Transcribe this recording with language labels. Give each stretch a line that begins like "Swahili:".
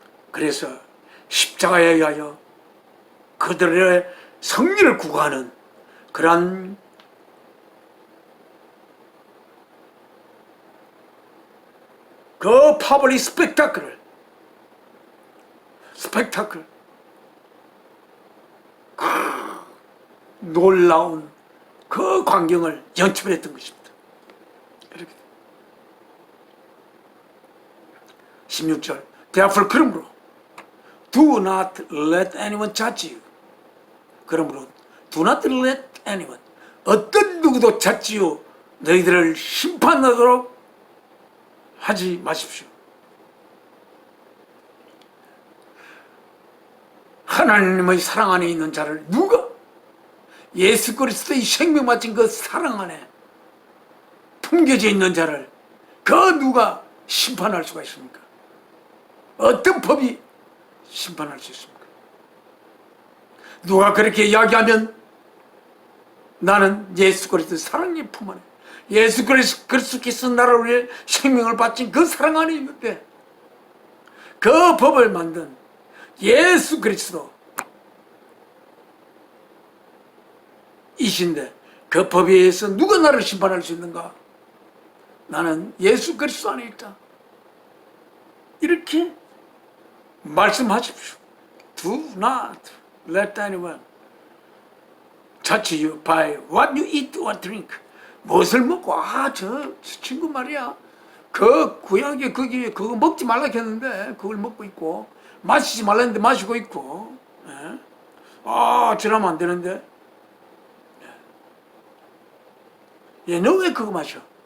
Korean: 그래서 십자가에 의하여 그들의 승리를 구가하는 그러한 그 파블릭 스펙타클 놀라운 그 광경을 연출했던 것입니다. 이렇게 16절
English: Therefore
Korean: 그러므로
English: Do not let anyone judge you.
Korean: 그러므로
English: Do not let anyone,
Korean: 어떤 누구도
English: judge
Korean: 너희들을 심판하도록 하지 마십시오. 하나님의 사랑 안에 있는 자를 누가, 예수 그리스도의 생명 바친 그 사랑 안에 품겨져 있는 자를 그 누가 심판할 수가 있습니까? 어떤 법이 심판할 수 있습니까? 누가 그렇게 이야기하면 나는 예수 그리스도의 사랑의 품 안에, 예수 그리스도께서 나를 위해 생명을 바친 그 사랑 안에 있는데, 그 법을 만든 예수 그리스도 이신데 그 법에 의해서 누가 나를 심판할 수 있는가? 나는 예수 그리스도 안에 있다. 이렇게 말씀하십시오.
English: Do not let anyone judge you by what you eat or drink.
Korean: 무엇을 먹고, 저 친구 말이야, 그 구약에 거기 그거 먹지 말라 했는데 그걸 먹고 있고, 마시지 말라 했는데 마시고 있고, 저러면 안 되는데, 너 왜 그거 마셔?